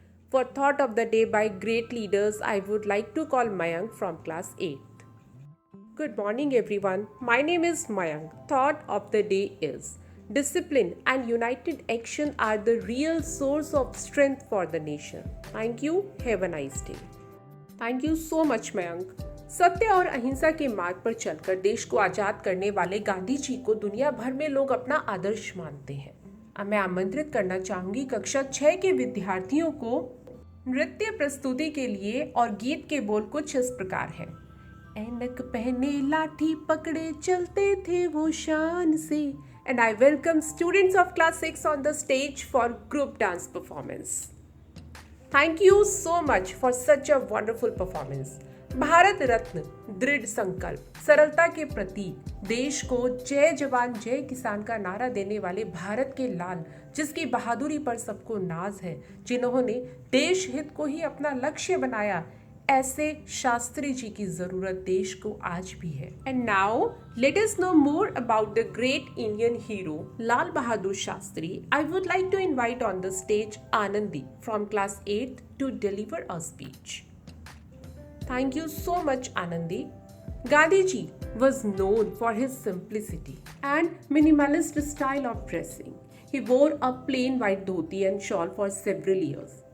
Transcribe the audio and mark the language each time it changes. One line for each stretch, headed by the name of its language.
English: For thought of the day by great leaders, I would like to call Mayank from class 8. Good morning everyone. My name is Mayank. Thought of the day is: discipline and united action are the real source of strength for the nation. Thank you. Have a nice day. Thank you so much, Mayank.
Hindi: सत्य और अहिंसा के मार्ग पर चलकर देश को आजाद करने वाले गांधी जी को दुनिया भर में लोग अपना आदर्श मानते हैं। अब मैं आमंत्रित करना चाहूंगी कक्षा 6 के विद्यार्थियों को नृत्य प्रस्तुति के लिए, और गीत के बोल कुछ इस प्रकार है। ऐनक पहने लाठी पकड़े चलते थे वो शान से।
English: And I welcome students of class 6 on the stage for group dance performance. Thank you so much for such a wonderful performance.
Hindi: Bharat Ratna, दृढ़ संकल्प, सरलता के प्रतीक, देश को जय जवान जय किसान का नारा देने वाले भारत के लाल, जिसकी बहादुरी पर सबको नाज है, जिन्होंने देश हित को ही अपना लक्ष्य बनाया, ऐसे शास्त्री जी की जरूरत देश को आज भी है।
English: And now let us know more about the great Indian hero Lal Bahadur Shastri. I would like to invite on the stage Anandi from class 8 to deliver a speech. Thank you so much, Anandi. Gandhiji was known for his simplicity and minimalist style of dressing. He wore a plain white dhoti and shawl for several years.